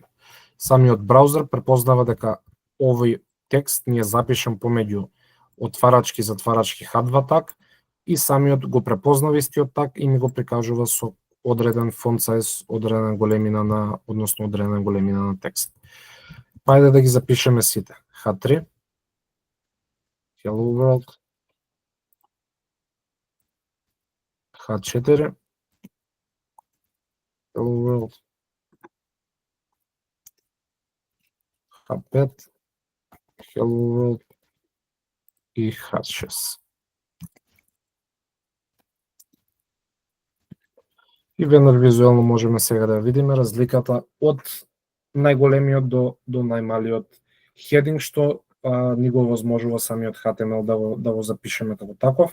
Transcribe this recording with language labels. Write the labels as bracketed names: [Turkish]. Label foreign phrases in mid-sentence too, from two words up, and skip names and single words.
[Macedonian] Самиот браузер препознава дека овој текст ни е запишан помеѓу отварачки, затварачки H2 таг и самиот го препознава истиот таг и ми го прикажува со одреден [English] font size, [Macedonian] одредена големина на текст. Ајде да ги запишеме сите. [English] H3, Hello World, H4, Hello World, H5, Hello World и H6. [Macedonian] И веднаш визуелно можеме сега да видиме разликата од најголемиот до најмалиот heading, што ни го возможува самиот HTML да го запишеме како таков.